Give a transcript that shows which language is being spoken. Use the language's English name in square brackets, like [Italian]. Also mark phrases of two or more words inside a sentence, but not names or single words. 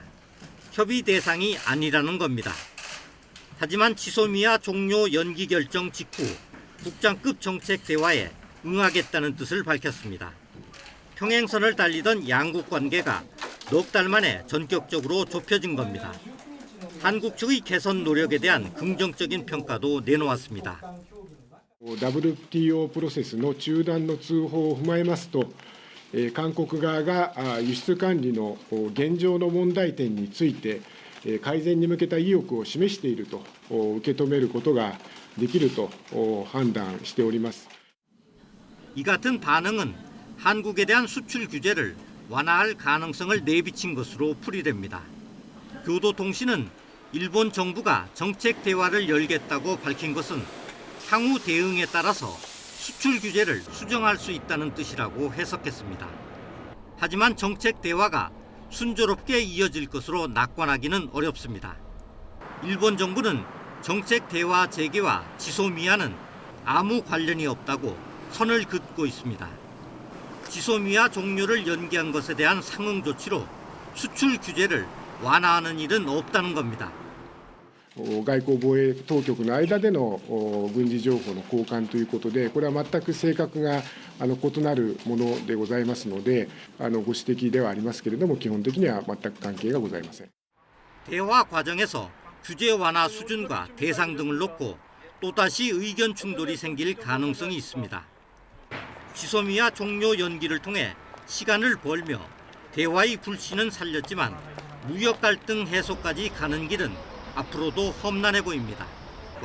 [Korean] 협의 대상이 아니라는 겁니다. 하지만 지소미아 종료 연기 결정 직후 국장급 정책 대화에 응하겠다는 뜻을 밝혔습니다. 평행선을 달리던 양국 관계가 넉 달 만에 전격적으로 좁혀진 겁니다. 한국 측의 개선 노력에 대한 긍정적인 평가도 내놓았습니다. [Japanese] WTO プロセスの中断の通報を踏まえますと、韓国側が輸出管理の現状の問題点について改善に向けた意欲を示していると受け止めることができると判断しております。 [Korean] 이 같은 반응은 한국에 대한 수출 규제를 완화할 가능성을 내비친 것으로 풀이됩니다. 교도통신은 일본 정부가 정책 대화를 열겠다고 밝힌 것은 향후 대응에 따라서 수출 규제를 수정할 수 있다는 뜻이라고 해석했습니다. 하지만 정책 대화가 순조롭게 이어질 것으로 낙관하기는 어렵습니다. 일본 정부는 정책 대화 재개와 지소미아는 아무 관련이 없다고 선을 긋고 있습니다. 지소미아 종료를 연기한 것에 대한 상응 조치로 수출 규제를 완화하는 일은 없다는 겁니다. [Japanese] 外交防衛当局の間での軍事情報の交換ということで、これは全く性格が異なるものでございますので、ご指摘ではありますけれども、基本的には全く関係がございません。 [Korean] 대화 과정에서 규제 완화 수준과 대상 등을 놓고 또다시 의견 충돌이 생길 가능성이 있습니다. 지소미아 종료 연기를 통해 시간을 벌며 대화의 불씨는 살렸지만 무역 갈등 해소까지 가는 길은 앞으로도 험난해 보입니다.